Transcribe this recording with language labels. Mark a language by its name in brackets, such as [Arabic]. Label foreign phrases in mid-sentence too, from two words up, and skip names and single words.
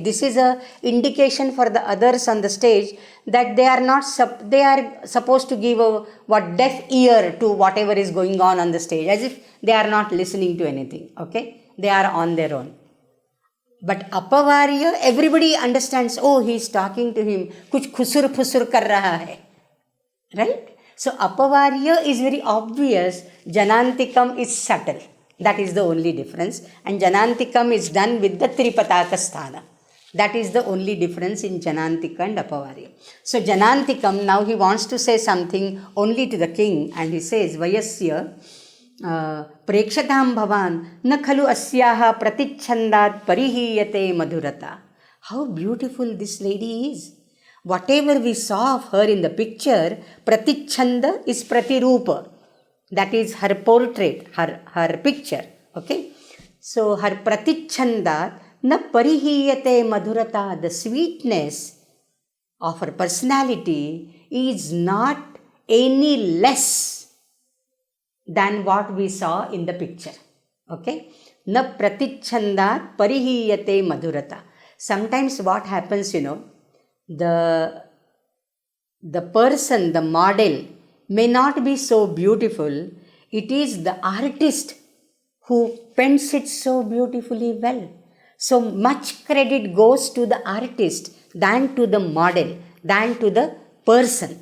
[English] This is a indication for the others on the stage that they are not they are supposed to give a deaf ear to whatever is going on the stage, as if they are not listening to anything. Okay, they are on their own. But Apavarya, everybody understands. Oh, he is talking to him. [Hindi] कुछ खुसुर फुसुर कर रहा है, [English] right? So Apavarya is very obvious. Janantikam is subtle. That is the only difference. And Janantikam is done with the Tripataka Sthana. That is the only difference in Janantika and Apavarya. So Janantikam, now he wants to say something only to the king. And he says, [Sanskrit] वयस्य प्रेक्षतां भवान् न खलु अस्याः प्रतिच्छन्दात् परिहीयते मधुरता. [English] How beautiful this lady is. Whatever we saw of her in the picture, Pratichanda is Pratirupa. That is her portrait, her picture. Okay. So her [Sanskrit] प्रतिच्छन्द न परिहीयते मधुरता, [English] the sweetness of her personality is not any less than what we saw in the picture. Okay. [Sanskrit] न प्रतिच्छन्द परिहीयते मधुरता. [English] Sometimes what happens, the person, the model may not be so beautiful. It is the artist who paints it so beautifully well. So much credit goes to the artist than to the model, than to the person.